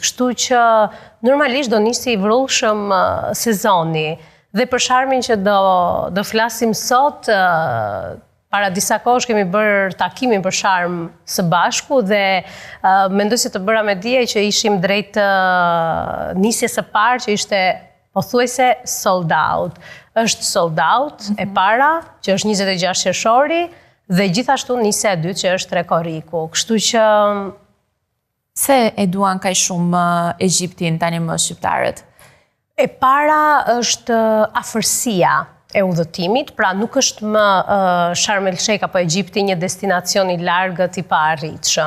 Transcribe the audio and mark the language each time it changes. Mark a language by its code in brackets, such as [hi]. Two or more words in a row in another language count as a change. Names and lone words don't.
[sq] Kështu që normalisht do nisi i vrullshëm sezoni dhe për sharmin që do flasim sot. Para disa kohësh kemi bërë takimin për sharm së bashku dhe mendoj se të bëra me dije që ishim drejt nisjes së parë që ishte pothuajse [en] sold out. [sq] Është [en] sold out [sq] e para, që është 26 qershori, dhe gjithashtu nisja e dytë që është Trekoriku. Kështu që se e duan kaq shumë Egjiptin tani më shqiptarët? E para është afërsia e udhëtimit, pra nuk është më Sharm el Sheikh apo Egjipti një destinacion i largët i paarritshëm.